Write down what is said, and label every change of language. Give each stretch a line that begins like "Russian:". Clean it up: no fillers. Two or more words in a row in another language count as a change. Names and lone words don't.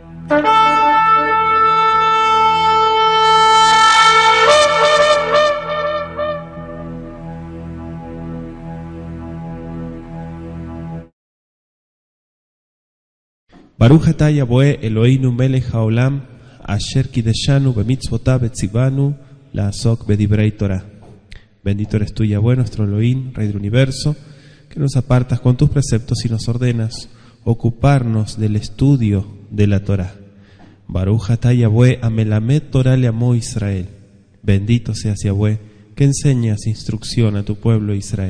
Hebrew: ברוך אתה יהוה אלוהינו מלך העולם, אשר קדשנו במצוותיו וציוונו לעסוק בדברי תורה.
Spanish: Bendito eres tú, Yahweh, nuestro Elohim, Rey del universo, que nos apartas con tus preceptos y nos ordenas ocuparnos del estudio de la Torah.
Hebrew: ברוך אתה יהוה המלמד תורה לעמו ישראל.
Spanish: Bendito seas, Yahweh, que enseñas instrucción a tu pueblo Israel.